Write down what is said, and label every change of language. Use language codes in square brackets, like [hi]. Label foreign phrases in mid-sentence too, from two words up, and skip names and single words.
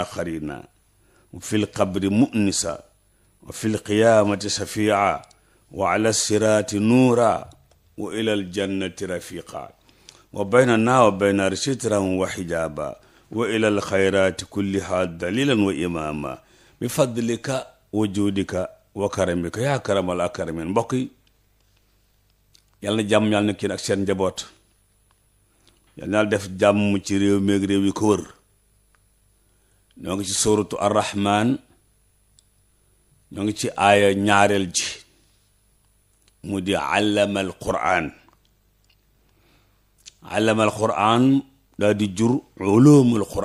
[ar] قرينا وفي القبر مؤنسا وفي القيامة شفيعا وعلى الصراط نورا وإلى الجنة رفيقا وبيننا وبين سترا وحجابا وإلى الخيرات كلها دليلا وإماما بفضلك وجودك وكرمك يا أكرم الأكرمين [wo] mbokk yi yàlla na jàmm yàlla na kii ak seen njaboot yàlla na def jàmm ci réew mi ak réew yi ko wër ñoo ngi ci suuratu arrahman ñoo ngi ci aaya ñaareel ji mu di [ar] علم القرآن [wo] daa di jur ulumul